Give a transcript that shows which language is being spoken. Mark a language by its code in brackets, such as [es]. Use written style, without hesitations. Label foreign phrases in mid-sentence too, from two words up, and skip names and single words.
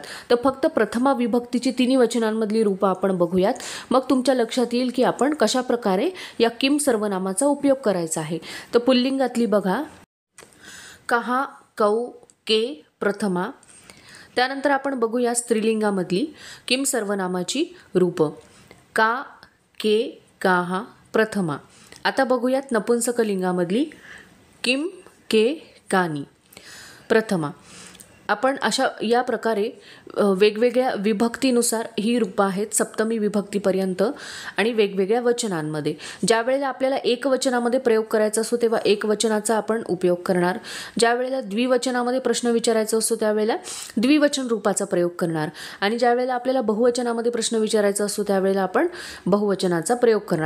[mr] तर फक्त प्रथमा विभक्तीची तिन्ही वचनांमधली रूपं आपण बघूयात, मग तुमच्या लक्षात येईल की आपण कशा प्रकारे या किम सर्वनामाचा उपयोग करायचा आहे। तर पुल्लिंगातली बघा, [sa] कहा, कौ, के प्रथमा। [mr] त्यानंतर आपण बघूया स्त्रीलिंगामधली किम सर्वनामाची रूपं, [sa] का, के, काहा [mr] प्रथमा। आता बघूयात नपुंसकलिंगामधली [sa] किम, के, कानी [mr] प्रथमा। आपण अशा या प्रकारे वेगवेगळ्या विभक्तीनुसार ही रूपं आहेत सप्तमी विभक्तीपर्यंत आणि वेगवेगळ्या वचनांमध्ये। ज्या वेळेला आपल्याला एकवचनामध्ये प्रयोग करायचा असतो तेव्हा एकवचनाचा आपण उपयोग करणार, ज्या वेळेला द्विवचनामध्ये प्रश्न विचारायचा असतो त्यावेळेला द्विवचन रूपाचा प्रयोग करणार आणि ज्या वेळेला आपल्याला बहुवचनामध्ये प्रश्न विचारायचा असतो त्यावेळेला आपण बहुवचनाचा प्रयोग करणार।